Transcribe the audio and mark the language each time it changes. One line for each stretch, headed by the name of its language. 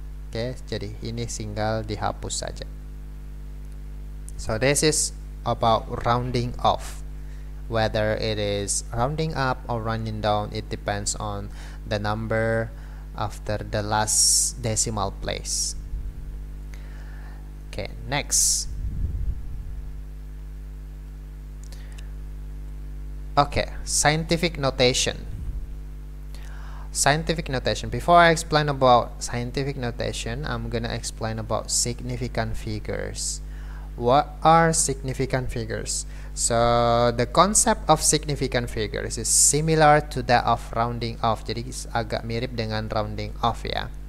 Indonesian: Okay, jadi ini tinggal dihapus saja.
English: So this is about rounding off. Whether it is rounding up or rounding down, it depends on the number after the last decimal place. Okay, next. Okay, scientific notation. Scientific notation. Before I explain about scientific notation, I'm gonna explain about significant figures. What are significant figures? So the concept of significant figures is similar to that of rounding off.
Indonesian: Jadi agak mirip dengan rounding off ya.